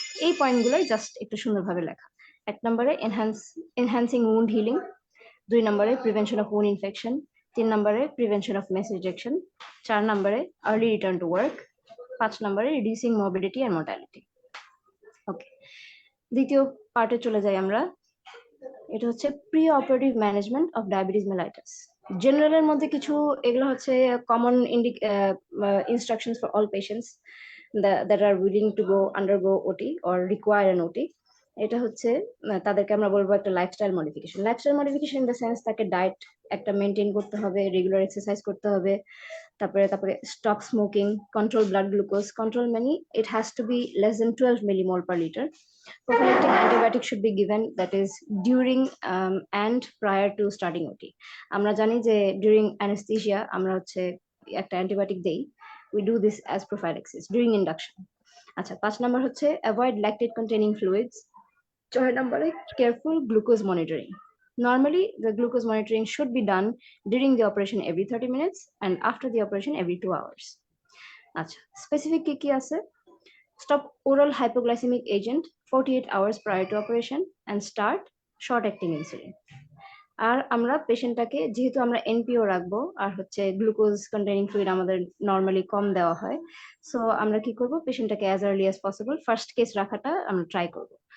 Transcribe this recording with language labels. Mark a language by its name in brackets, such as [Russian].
[Bangla] এই পয়েন্টগুলোই জাস্ট একটু সুন্দরভাবে লেখা। 1 নম্বরে enhancing wound healing, 2 নম্বরে প্রিভেনশন অফ wound infection, 3 নম্বরে প্রিভেনশন অফ মেস রিজেকশন, 4 নম্বরে [English] early return to work, [Bangla] 5 নম্বরে রিডিউসিং মরবিডিটি এন্ড মর্টালিটি। ওকে, দ্বিতীয় পার্টে চলে যাই আমরা। এটা হচ্ছে pre operative management of diabetes mellitus. জেনারেলের মধ্যে কিছু এগুলো হচ্ছে [English] Common instructions for all patients that are willing to undergo OT or require an OT. [Bangla] এটা হচ্ছে তাদেরকে আমরা বলবো একটা lifestyle modification. Lifestyle modification in the sense তাকে ডায়েট একটা মেনটেন করতে হবে, রেগুলার এক্সারসাইজ করতে হবে, তারপরে stop smoking, control blood glucose, control মানে [English] it has to be less than 12 millimole per liter. Prophylactic antibiotic should be given, that is during and prior to starting OT. [Bangla] আমরা জানি যে during anesthesia আমরা হচ্ছে একটা অ্যান্টিবায়োটিক দেই, [English] we do this as prophylaxis during induction. আচ্ছা, [Bangla] 5 number হচ্ছে [English] avoid lactate containing fluids. [Bangla] 6 নম্বরে [English] careful glucose monitoring. Normally, the glucose monitoring should be done during the operation every 30 minutes and after the operation every 2 hours. আচ্ছা, specific [Bangla] কি আছে? [English] Stop oral hypoglycemic agent 48 hours prior to operation and start short-acting insulin. [Bangla] আর আমরা পেশেন্টটাকে যেহেতু আমরা NPO রাখবো আর হচ্ছে glucose containing fluid আমাদের normally কম দেওয়া হয়, সো আমরা কি করব, পেশেন্টটাকে as early as possible first case রাখাটা আমরা ট্রাই করব।